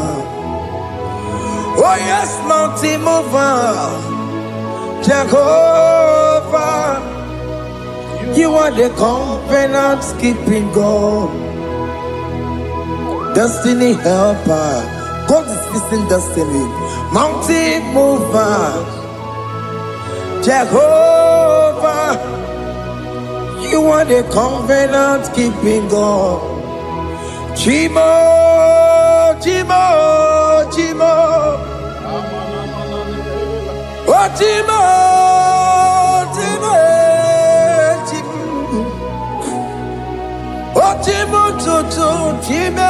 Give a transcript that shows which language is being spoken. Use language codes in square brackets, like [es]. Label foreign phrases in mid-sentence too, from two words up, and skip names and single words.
[en] Oh yes, mountain mover, Jehovah, you are the covenant keeping God. Destiny helper, God is fixing destiny. Mountain mover, Jehovah, you are the covenant keeping God. [ig] Chimo, Chimo, Chimo, oh Chimo, Chimo, Chimo, oh Chimo, Toto, Chimo.